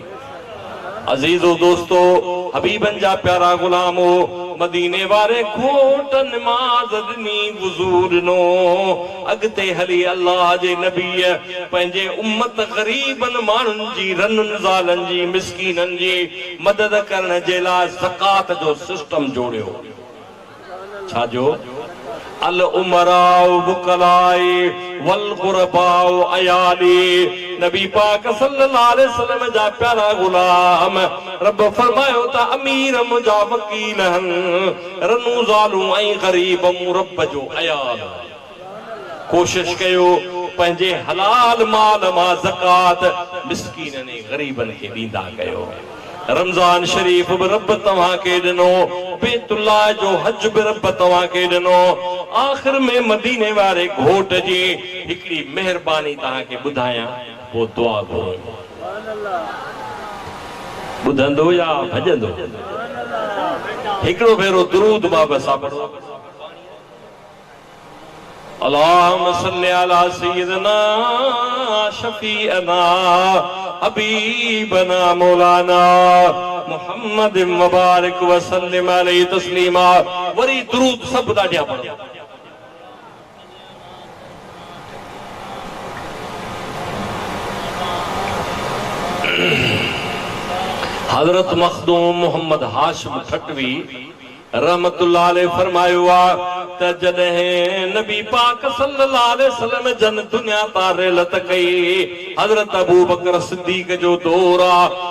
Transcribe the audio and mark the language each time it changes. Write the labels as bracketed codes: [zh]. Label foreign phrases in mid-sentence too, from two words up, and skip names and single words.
[sd] अजीजो दोस्तो, हबीबन जा प्यारा गुलामो, मदीने वारे खोट नमाज ॾिनी, वुज़ू ॾिनो, अॻिते हली अल्लाह जे नबी पंहिंजे उम्मत ग़रीबन माण्हुनि जी, रननि ज़ालनि जी, मिस्कीननि जी मदद करण जे लाइ ज़कात जो सिस्टम जोड़ियो। छा जो? [ar] الأمراء وكلائي والفقراء عيالي. [sd] नबी पाक [ar] صلى الله عليه وسلم [sd] जा प्यारा गुलाम रब फरमायो त अमीर मुंहिंजा वकील आहिनि, रनू ज़ालू ऐं ग़रीब मूं रब जो अयाल। कोशिश कयो पंहिंजे हलाल माल मां ज़कात मिस्कीननि ऐं ग़रीबनि खे ॾींदा कयो। रमज़ान शरीफ भी रब तव्हांखे ॾिनो, बैतुल्लाह जो हज भी रब तव्हांखे ॾिनो। आख़िर में मदीने वारे घोट जी हिकिड़ी मेहरबानी तव्हांखे ॿुधायां, पोइ दुआ घुरो। ॿुधंदो या भॼंदो? हिकिड़ो भेरो दुरूद बाबा साहब पढ़ो। [ar] اللهم صل على سيدنا شفيعنا حبيبنا مولانا محمد مبارك وسلم عليه تسليما. [sd] वरी दुरूद सब ॾाढिया पढ़ो। हजरत मखदूम मोहम्मद हाशिम खटवी [ar] رحمة الله عليه [sd] फरमायो त जॾहिं नबी पाक [ar] صلى الله عليه وسلم [sd] जन दुनिया तां रिहलत कई, हजरत अबू बकर सिद्दीक जो दौर आहे।